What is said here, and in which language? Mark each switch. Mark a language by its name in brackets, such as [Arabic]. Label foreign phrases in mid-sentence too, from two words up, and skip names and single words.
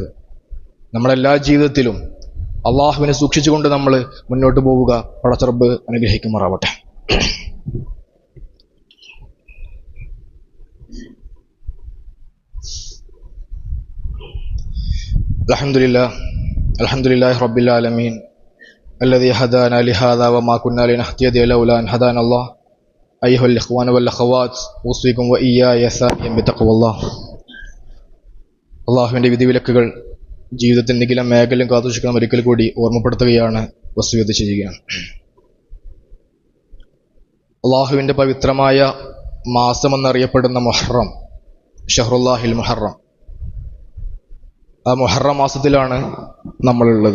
[Malayalam] നമ്മളെല്ലാ ജീവിതത്തിലും അള്ളാഹുവിനെ സൂക്ഷിച്ചുകൊണ്ട് നമ്മൾ മുന്നോട്ട് പോവുക. പടച്ച റബ്ബ് അനുഗ്രഹിക്കുമാറാവട്ടെ. [Arabic] الحمد لله رب العالمين الذي هدانا لهذا وما كنا لنهتدي لولا أن هدانا الله أيها الإخوان والأخوات أوصيكم وإياي ثانيا بتقوى الله. [Malayalam] അള്ളാഹുവിൻ്റെ വിധിവിലക്കുകൾ ജീവിതത്തിൽ എന്തെങ്കിലും മേഖലയും കാത്തുസൂക്ഷിക്കണം ഒരിക്കൽ കൂടി ഓർമ്മപ്പെടുത്തുകയാണ്, വസിയത്ത് ചെയ്യുകയാണ്. അള്ളാഹുവിൻ്റെ പവിത്രമായ മാസമെന്നറിയപ്പെടുന്ന മുഹറം, [Arabic] شهر الله المحرم, [Malayalam] ആ മുഹറം മാസത്തിലാണ് നമ്മളുള്ളത്.